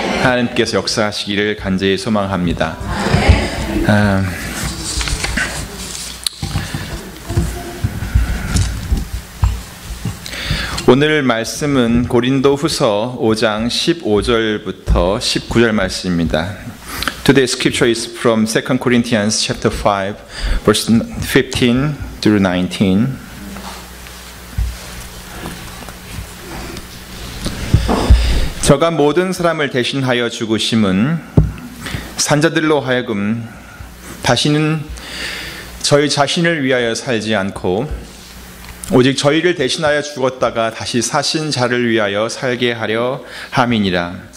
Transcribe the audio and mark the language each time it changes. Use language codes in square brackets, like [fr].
[ko] 하나님께서 역사하시기를 간절히 소망합니다. 오늘 말씀은 고린도후서 5장 15절부터 19절 말씀입니다. [en] Today's scripture is from 2 Corinthians chapter 5, verse 15 through 19. [ko] 저가 모든 사람을 대신하여 죽으심은 산자들로 하여금 다시는 저희 자신을 위하여 살지 않고 오직 저희를 대신하여 죽었다가 다시 사신 자를 위하여 살게 하려 함이니라.